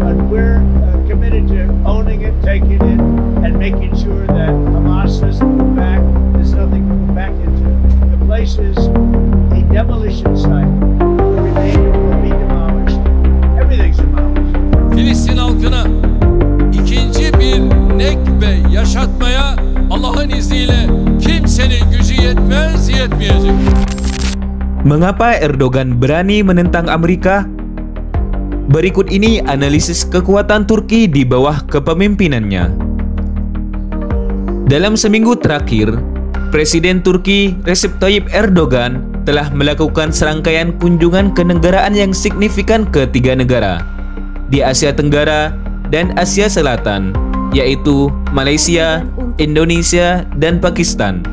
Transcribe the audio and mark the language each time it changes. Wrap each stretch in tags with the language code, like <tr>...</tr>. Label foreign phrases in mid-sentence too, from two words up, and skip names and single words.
<en>we're committed to owning it, taking it, and making sure that Hamas doesn't go back. There's nothing to go back into. The place is a demolition site. The remainder will be demolished. Everything's demolished.</en> <tr>Filistin halkına ikinci bir nekbe yaşatmaya Allah'ın izniyle kimsenin gücü yetmez, yetmeyecek.</tr> <id>Mengapa Erdogan berani menentang Amerika? Berikut ini analisis kekuatan Turki di bawah kepemimpinannya. Dalam seminggu terakhir, Presiden Turki Recep Tayyip Erdogan telah melakukan serangkaian kunjungan kenegaraan yang signifikan ke 3 negara di Asia Tenggara dan Asia Selatan, yaitu Malaysia, Indonesia, dan Pakistan.</id>